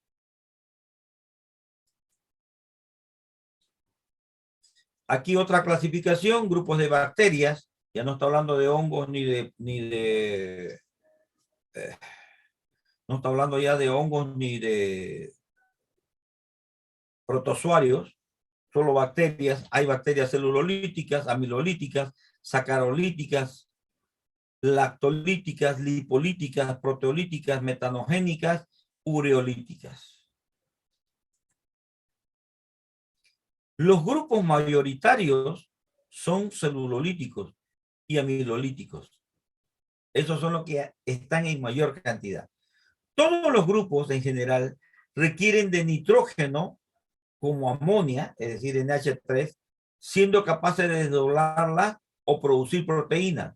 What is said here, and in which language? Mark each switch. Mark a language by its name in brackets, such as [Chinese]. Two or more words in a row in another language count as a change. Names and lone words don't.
[Spanish] Aquí otra clasificación, grupos de bacterias. Ya no está hablando de hongos no está hablando ya de hongos ni de protozoarios, solo bacterias. Hay bacterias celulolíticas, amilolíticas, sacarolíticas, lactolíticas, lipolíticas, proteolíticas, metanogénicas, ureolíticas. Los grupos mayoritarios son celulolíticos y amilolíticos. Esos son los que están en mayor cantidad. Todos los grupos en general requieren de nitrógeno como amonia, es decir, NH3, siendo capaces de desdoblarla o producir proteínas.